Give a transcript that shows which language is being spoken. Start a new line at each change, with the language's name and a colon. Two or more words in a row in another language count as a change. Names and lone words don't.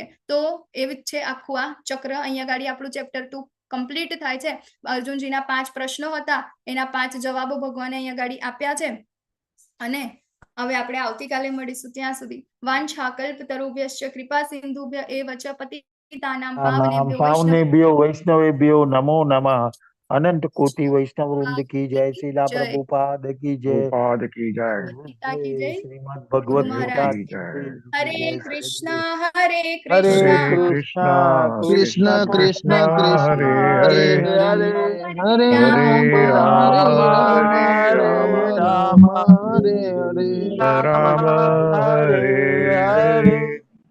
Gujarati: તો એવી જ છે આખું આ ચક્ર. અહીંયા ગાડી આપણું ચેપ્ટર 2 કમ્પ્લીટ થાય છે. અર્જુનજીના 5 પ્રશ્નો હતા, એના 5 જવાબો ભગવાને અહીંયા ગાડી આપ્યા છે. અને હવે આપણે આવતીકાલે મળીશું. ત્યાં સુધી
Sanskrit: વાંછાકલ્પતરુભ્યશ્ચ કૃપા સિંધુભ્ય એવ ચ પતિતાનાં પાવનેભ્યો વૈષ્ણવેભ્યો નમો નમઃ.
Hindi: अनंत कोटि वैष्णव वृंद की जय, श्रीला प्रभुपाद की जय, श्रीमद् भगवत गीता की जय.
Sanskrit: हरे कृष्णा हरे हरे कृष्णा कृष्ण कृष्ण कृष्ण हरे हरे हरे राम हरे राम हरे हरे